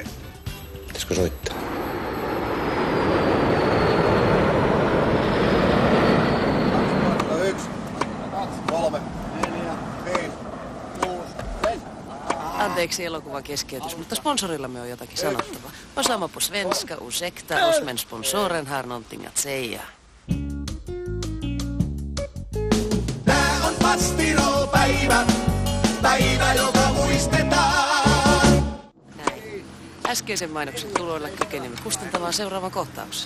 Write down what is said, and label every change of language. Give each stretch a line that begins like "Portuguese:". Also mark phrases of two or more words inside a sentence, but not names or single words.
Finnish: Pitäisikö soittaa? Anteeksi elokuvan keskeytys, mutta sponsorillamme on jotakin sanottavaa.
Swedish: Osama på svenska, ursäkta, oss men sponsoren har någonting att säga.
Finnish: Tää on Pastirol-päivä, päivä joka muistetaan. Näin. Äskeisen mainoksen tuloilla kykenimme kustantamaan seuraavan kohtauksen.